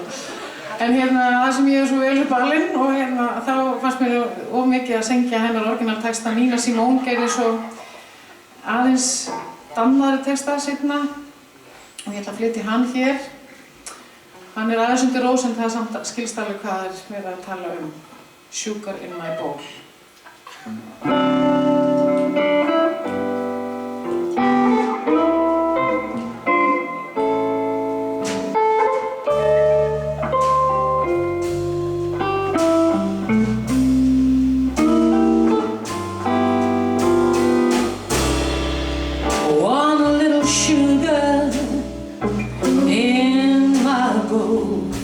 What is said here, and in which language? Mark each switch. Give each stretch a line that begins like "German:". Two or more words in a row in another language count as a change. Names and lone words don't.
Icelandic: En það sem ég er svo vel upp alinn og þá fannst mér of mikið að syngja hennar orginaltexta. Nina Simone gerði svo aðeins dannaðri texta seinna og ég ætla að flytja hann hér. Hann er aðeins undir rós en það samt skilst alveg hvað er verið að tala um.
English: Sugar in my bowl. Want a little sugar in my bowl.